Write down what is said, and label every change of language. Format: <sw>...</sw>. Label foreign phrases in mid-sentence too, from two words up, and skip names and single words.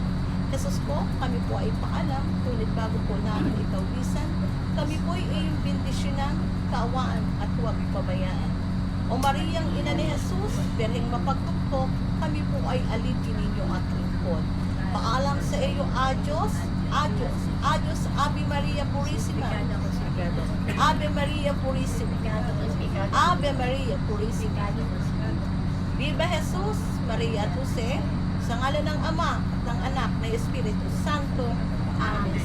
<tl>Jesus po, kami po ay paalam, ngunit bago po namin ikaw bisan, kami po ay iyong bendisyonan, kaawaan at huwag pabayaan. O Mariang ina ni Jesus, Birheng mapagtuktok, kami po ay alipin ninyo at lingkod. Paalam sa iyo, Diyos, Adios.</tl> <es>Adios, Ave Maria Purissima. Ave Maria Purissima. Ave Maria Purissima.</es> <tl>Viva Jesus, Maria at Jose, sa ngalan ng Ama at ng Anak na Espiritu Santo. Amen.</tl>